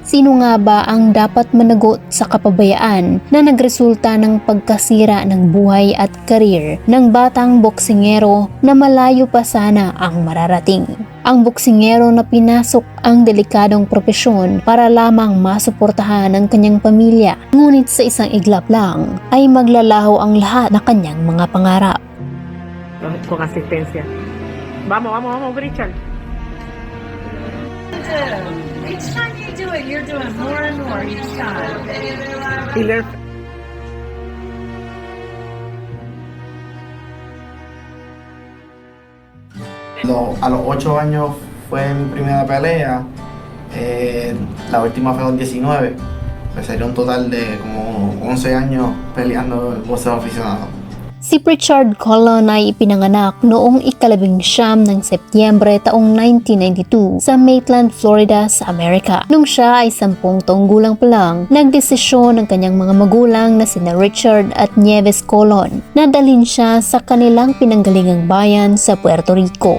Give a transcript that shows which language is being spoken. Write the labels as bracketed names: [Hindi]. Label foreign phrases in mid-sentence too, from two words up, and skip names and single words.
[Filipino] Sino nga ba ang dapat managot sa kapabayaan na nagresulta ng pagkasira ng buhay at karir ng batang boksingero na malayo pa sana ang mararating? Ang boksingero na pinasok ang delikadong propesyon para lamang masuportahan ang kanyang pamilya, ngunit sa isang iglap lang ay maglalaho ang lahat na kanyang mga pangarap. [Spanish] Con asistencia. Vamos, Richard. [English] Each time you do it, you're doing more and more each time. Killer. [Spanish] A los 8 años fue mi primera pelea. La última fue a los 19. Pues sería un total de como 11 años peleando el boxeo aficionado. [Filipino] Si Pritchard Colon ay ipinanganak noong 19 ng Setyembre taong 1992 sa Maitland, Florida sa Amerika. Nung siya ay 10 taong gulang pa lang, nagdesisyon ng kanyang mga magulang na sina Richard at Nieves Colon na dalhin siya sa kanilang pinanggalingang bayan sa Puerto Rico.